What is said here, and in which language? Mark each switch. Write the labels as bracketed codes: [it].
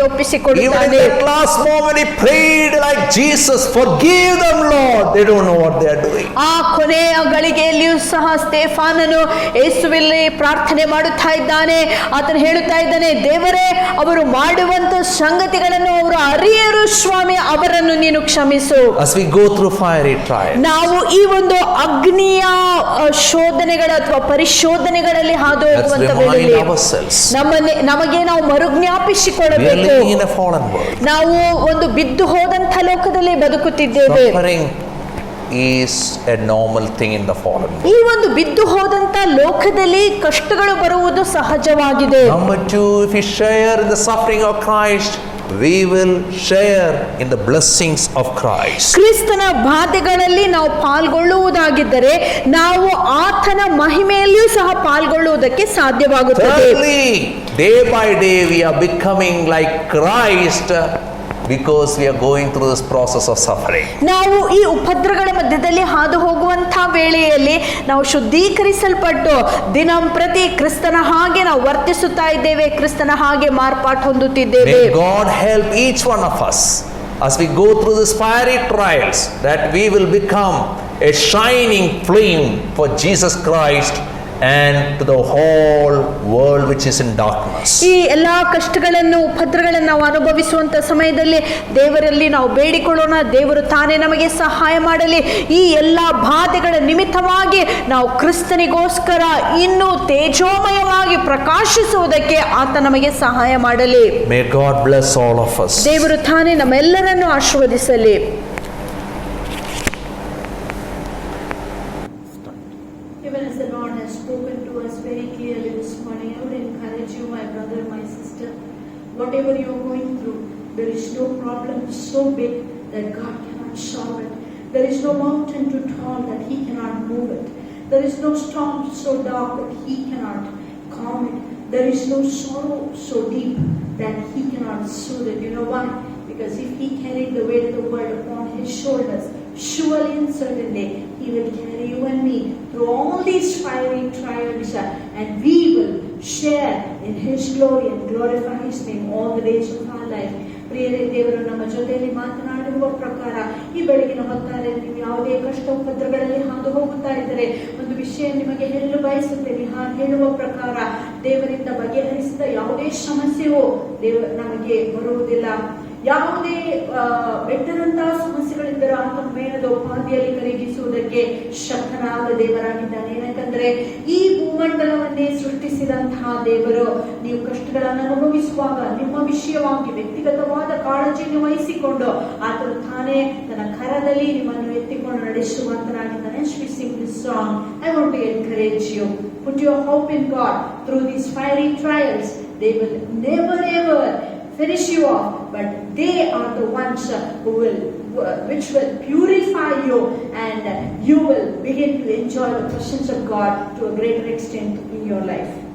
[en] Even in [kn] ಒಪ್ಪಿಸಿಕೊಡುತ್ತಾನೆ. [en] that last moment he prayed like Jesus, forgive them, Lord. They don't know what they are doing. [kn] ಆ ಕೊನೆಯ ಗಳಿಗೆಯಲ್ಲಿಯೂ ಸಹ ಸ್ತೆಫಾನನು ಯೇಸುವಿನಲ್ಲಿ ಪ್ರಾರ್ಥನೆ ಮಾಡುತ್ತಾ ಇದ್ದಾನೆ. ಆತನು ಹೇಳುತ್ತಾ ಇದ್ದಾನೆ, ದೇವರೇ, ಅವರು ಮಾಡುವಂತ ಸಂಗತಿಗಳನ್ನು ಅವರು ಅರಿಯರು ಸ್ವಾಮಿ, ಅವರನ್ನು ನೀನು ಕ್ಷಮಿಸು. [en] As we go through fiery trials, [kn] ನಾವು ಈ ಒಂದು ಅಗ್ನಿಯ ಶೋಧನೆಗಳ ಅಥವಾ ಪರಿಶೋಧನೆಗಳಲ್ಲಿ ಹಾದು [en] let's [kn] ಹೋಗುವಂತ [en] remind [kn] ವೇಳೆಯಲ್ಲಿ [en] ourselves [kn] ನಮಗೆ ನಾವು [en] we are [kn] ಮರುಜ್ಞಾಪಿಸಿಕೊಳ್ಳಬೇಕು. [en] living in a fallen world. [kn] ನಾವು ಒಂದು ಬಿದ್ದು ಹೋದಂಥ ಲೋಕದಲ್ಲಿ ಬದುಕುತ್ತಿದ್ದೇವೆ. [en] Suffering is a normal thing in the fallen world. [kn] ಈ ಒಂದು ಬಿದ್ದು ಹೋದಂತ ಲೋಕದಲ್ಲಿ ಕಷ್ಟಗಳು ಬರುವುದು ಸಹಜವಾಗಿದೆ. [en] Number two, if we share in the suffering of Christ, we will share in the blessings of Christ. [kn] ಕ್ರಿಸ್ತನ ಬಾಧೆಗಳಲ್ಲಿ ನಾವು ಪಾಲ್ಗೊಳ್ಳುವುದಾಗಿದ್ದರೆ ನಾವು ಆತನ ಮಹಿಮೆಯಲ್ಲಿಯೂ ಸಹ ಪಾಲ್ಗೊಳ್ಳುವುದಕ್ಕೆ ಸಾಧ್ಯವಾಗುತ್ತದೆ. [en] Thirdly, day by day we are becoming like Christ because we are going through this process of suffering. [kn] ನಾವು ಈ ಉಪದ್ರಗಳ ಮಧ್ಯದಲ್ಲಿ ಹಾದು ಹೋಗುವಂತಹ ವೇಳೆಯಲ್ಲಿ ನಾವು ಶುದ್ಧೀಕರಿಸಲ್ಪಟ್ಟು ದಿನಂಪ್ರತಿ ಕ್ರಿಸ್ತನ ಹಾಗೆ ನಾವು ವರ್ತಿಸುತ್ತಾ ಇದ್ದೇವೆ, ಕ್ರಿಸ್ತನ ಹಾಗೆ ಮಾರ್ಪಾಟು ಹೊಂದುತ್ತಿದ್ದೇವೆ. [en] May God help each one of us as we go through these fiery trials, that we will become a shining flame for Jesus Christ and to the whole world which is in darkness. [kn] ಈ ಎಲ್ಲಾ ಕಷ್ಟಗಳನ್ನು ಉಪದ್ರಗಳನ್ನು ನಾವು ಅನುಭವಿಸುವಂತ ಸಮಯದಲ್ಲಿ ದೇವರಲ್ಲಿ ನಾವು ಬೇಡಿಕೊಳ್ಳೋಣ, ದೇವರು ತಾನೇ ನಮಗೆ ಸಹಾಯ ಮಾಡಲಿ. ಈ ಎಲ್ಲಾ ಬಾಧೆಗಳ ನಿಮಿತ್ತವಾಗಿ ನಾವು ಕ್ರಿಸ್ತನಿಗೋಸ್ಕರ ಇನ್ನೂ ತೇಜೋಮಯವಾಗಿ ಪ್ರಕಾಶಿಸುವುದಕ್ಕೆ ಆತ ನಮಗೆ ಸಹಾಯ ಮಾಡಲಿ. [en] May God bless all of us. [kn] ದೇವರು ತಾನೇ ನಮ್ಮೆಲ್ಲರನ್ನು ಆಶೀರ್ವದಿಸಲಿ. [en] Even as the Lord has spoken to us very clearly this morning, I would encourage you, my brother, my sister, whatever you are going through, there is no problem so big that God cannot solve it. There is no mountain too tall that He cannot move it. There is no storm so dark that He cannot calm it. There is no sorrow so deep that He cannot soothe it. You know why? Because if He carried the weight of the world upon His shoulders, surely and certainly He will carry you and me through all these fiery trials, and we will share in His glory and glorify His name all the days of our life. [kn] ಪ್ರಿಯರೇ, ದೇವರು ನಮ್ಮ ಜೊತೆಯಲ್ಲಿ ಮಾತನಾಡಿರುವ ಪ್ರಕಾರ ಈ ಬೆಳಗಿನ ಹೊತ್ತಾರೆ ನೀವು ಯಾವುದೇ ಕಷ್ಟ ಉಪದ್ರಗಳಲ್ಲಿ ಹಾದು ಹೋಗುತ್ತಾ ಇದ್ದರೆ ಒಂದು ವಿಷಯ ನಿಮಗೆ ಹೇಳಲು ಬಯಸುತ್ತೇನೆ. ಹೇಳುವ ಪ್ರಕಾರ ದೇವರಿಂದ ಬಗೆಹರಿಸಿದ ಯಾವುದೇ ಸಮಸ್ಯೆಯೂ ನಮಗೆ ಬರುವುದಿಲ್ಲ. ಯಾವುದೇ ಬೆಟ್ಟದಂತಹ ಸಮಸ್ಯೆಗಳಿದ್ದರೂ ಆತನ ಮೇಣದ ಉಪಾಧಿಯಲ್ಲಿ ಕರಗಿಸುವುದಕ್ಕೆ ಶಕ್ತನಾದ ದೇವರಾಗಿದ್ದಾನೆ. ಏನಂತಂದ್ರೆ ಈ ಭೂಮಂಡಲವನ್ನೇ ಸೃಷ್ಟಿಸಿದಂತಹ ದೇವರು ನೀವು ಕಷ್ಟಗಳನ್ನು ಅನುಭವಿಸುವಾಗ ನಿಮ್ಮ ವಿಷಯವಾಗಿ ವ್ಯಕ್ತಿಗತವಾದ ಕಾಳಜಿಯನ್ನು ವಹಿಸಿಕೊಂಡು ಆತನು ತಾನೇ ತನ್ನ ಕರದಲ್ಲಿ ನಿಮ್ಮನ್ನು ಎತ್ತಿಕೊಂಡು ನಡೆಸುವಂತನಾಗಿದ್ದಾನೆ. [en] As we sing this song, I want to encourage you. Put your hope in God. Through these fiery trials, they will never ever finish you off, but they are the ones which will purify you, and you will begin to enjoy the presence of God to a greater extent in your life.